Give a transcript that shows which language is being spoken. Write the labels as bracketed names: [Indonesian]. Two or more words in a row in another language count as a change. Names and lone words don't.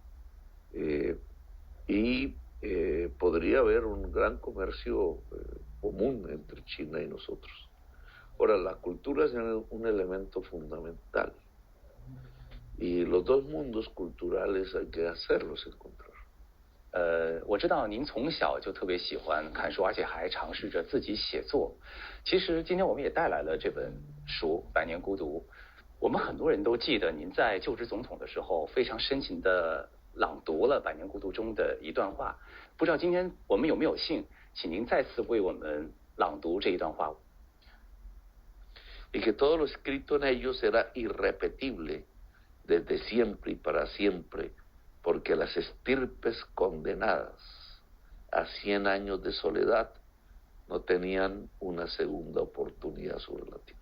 [Spanish] podría haber un gran comercio común entre China y nosotros. Ahora, la cultura es un elemento fundamental y los dos mundos culturales hay que hacerlos encontrar. [Chinese] 我知道您从小就特别喜欢看书，而且还尝试着自己写作。其实今天我们也带来了这本书《百年孤独》。我们很多人都记得您在就职总统的时候非常深情地朗读了《百年孤独》中的一段话。不知道今天我们有没有幸，请您再次为我们朗读这一段话。 [Spanish] Y que todo lo escrito en ellos será irrepetible desde siempre y para siempre, porque las estirpes condenadas a 100 años de soledad no tenían una segunda oportunidad sobre la tierra.